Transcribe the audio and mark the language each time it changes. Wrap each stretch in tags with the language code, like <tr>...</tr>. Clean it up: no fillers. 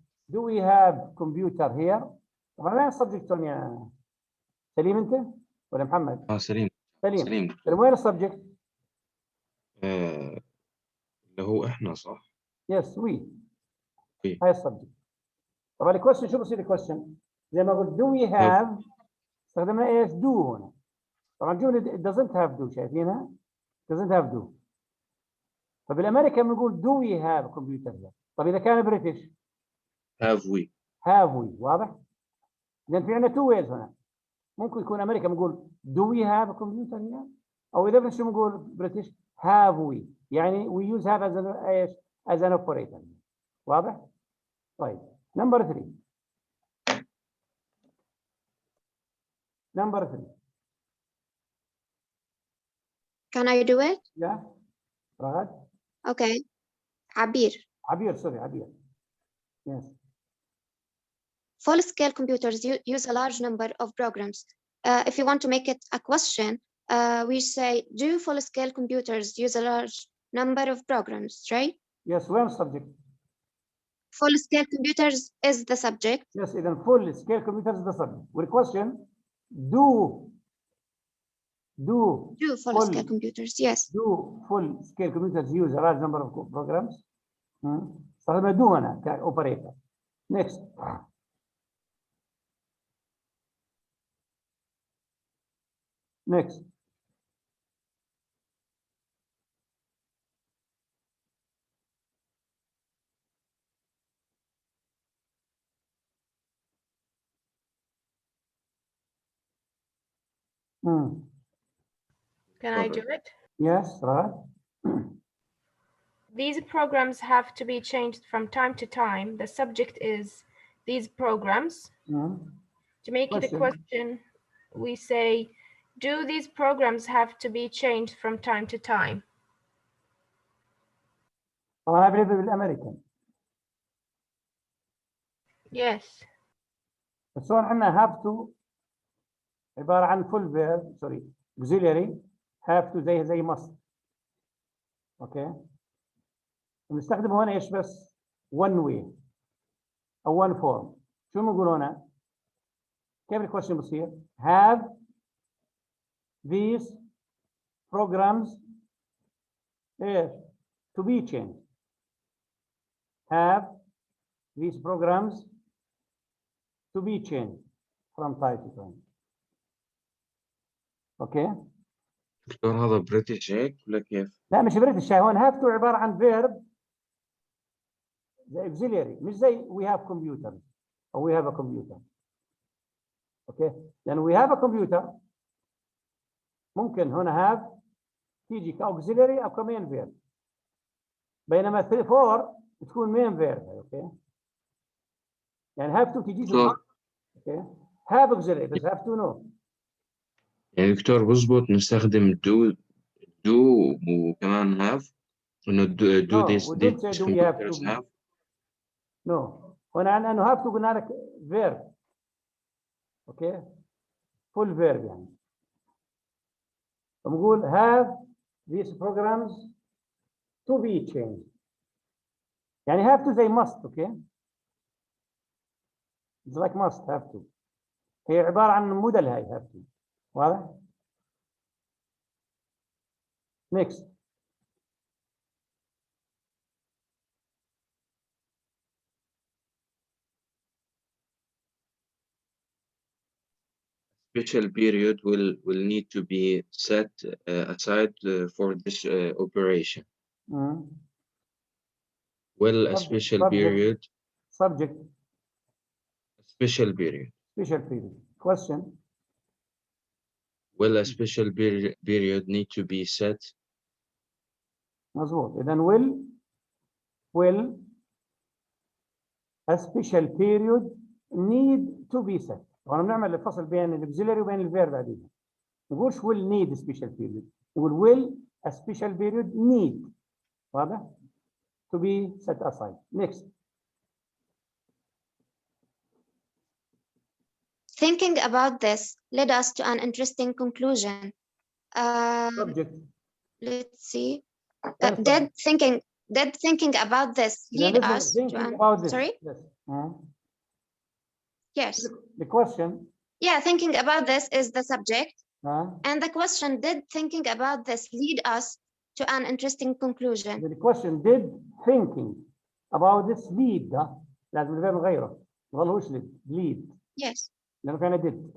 <en>Do we have computer here؟</en> <ar>طبعا وين السبجكت هون يا سليم انت ولا محمد؟ سليم. سليم. وين السبجكت؟ اللي هو احنا صح؟</ar> <en>Yes we. We.</en> <ar>هاي السبجكت. طبعا الكويستشن شو بصير الكويستشن؟ زي ما قلت</ar> <en>do we have</en> <ar>استخدمنا ايش؟ do هنا. طبعا الجمله</ar> <en>it doesn't have do</en> <ar>شايفينها؟</ar> <en>doesn't have do.</en> <ar>فبالامريكان بنقول</ar> <en>do we have a computer here.</en> <ar>طب اذا كان بريتش</ar> <en>have we.</en> <ar>واضح؟ لان في عندنا</ar> <en>two ways</en> <ar>هنا. ممكن يكون امريكا بنقول</ar> <en>do we have a computer here؟</en> <ar>او اذا شو بنقول بريتش</ar> <en>have we،</en> <ar>يعني</ar> <en>we use have as an ايش؟ as an operator.</en> <ar>واضح؟ طيب</ar> <en>number 3. Number 3. Can I do it? Yeah. Ragad? Okay. Abir. Sorry, Abir. Yes. Full-scale computers use a large number of programs. If you want to make it a question, we say, do full-scale computers use a large number of programs, right? Yes, where subject? Full-scale computers is the subject. Yes, even full-scale computers is the subject. With question, do full-scale computers, yes. Do full-scale computers use a large number of programs?</en> <ar>استخدمنا do هنا كoperator.</ar> <en>Next. Next. Can I do it? Yes, right. These programs have to be changed from time to time. The subject is these programs. To make it a question, we say, do these programs have to be changed from time to time?</en> <ar>طبعا هذا بالامريكان.</ar> <en>Yes.</en> <ar>بس هون عندنا have to عبارة عن</ar> <en>full verb sorry auxiliary have to</en> <ar>زي must. اوكي. بنستخدم هون ايش بس</ar> <en>one way</en> <ar>او</ar> <en>one form.</en> <ar>شو بنقول هنا؟ كيف الكويشن بصير؟</ar> <en>have these programs</en> <ar>ايش؟</ar> <en>to be changed. have these programs to be changed from time to time.</en> <ar>اوكي؟ دكتور هذا بريتش هيك ولا كيف؟ لا مش بريتش هون have to عبارة عن verb زي auxiliary مش زي</ar> <en>we have computers</en> <ar>أو</ar> <en>we have a computer.</en> <ar>اوكي؟ لأن</ar> <en>we have a computer</en> <ar>ممكن هنا have تيجي كauxiliary أو كmain verb. بينما 3 4 تكون main verb. اوكي؟ يعني have to تجي اوكي؟</ar> <en>have auxiliary</en> <ar>بس have to no. يعني دكتور بظبط نستخدم</ar> <en>do وكمان have</en> <ar>انه do</ar> <en>No, this we don't say do we have to computers have. No.</en> <ar>هنا عن انه have to قلنا لك verb.</ar> <en>Okay? full verb</en> <ar>يعني. بنقول</ar> <en>have these programs to be changed. يعني have to</en> <ar>زي</ar> <en>must. Okay? It's like must have to.</en> <ar>هي عبارة عن موديل هاي have to. واضح؟ next.</ar> <en>Special period will need to be set aside for this operation. Well, a special period. Subject. Special period. Special period. Question. Will a special period need to be set?</en> <ar>مظبوط. إذا</ar> <en>will a special period need to be set.</en> <ar>وأنا بنعمل الفصل بين الauxiliary وبين الفيرب بعدين. نقولش</ar> <en>will need a special period.</en> <ar>نقول</ar> <en>will a special period need.</en> <ar>واضح؟</ar> <en>To be set aside. Next. Thinking about this led us to an interesting conclusion. Subject. Let's see. Did thinking about this lead us to an... Sorry? Yes. Yes. The question. Yeah, thinking about this is the subject. And the question, did thinking about this lead us to an interesting conclusion? The question, did thinking about this lead?</en> <ar>لازم الفعل نغيره. ما ظلوش</ar> <en>lead. Yes.</en> <ar>لأنه كان did.</ar>